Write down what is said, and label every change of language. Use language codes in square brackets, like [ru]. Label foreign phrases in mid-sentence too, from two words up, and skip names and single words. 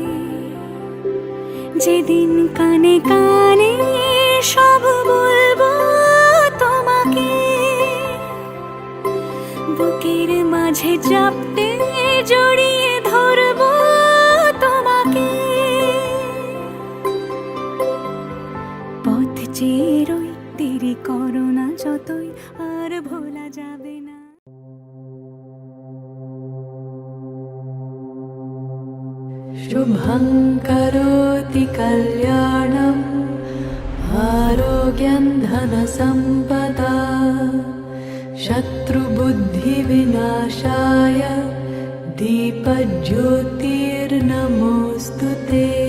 [bn] যেদিন কানে কানে সব বলবো তোমাকে, চাপতে জড়িয়ে ধরবো তোমাকে, পথ চেয়ে রই, দেরি করো না যতই, আর ভোলা যাবে না। [sa] शुभं करोति कल्याणम् आरोग्यं धनसम्पदा शत्रुबुद्धिविनाशाय दीपज्योतिर्नमोऽस्तु ते।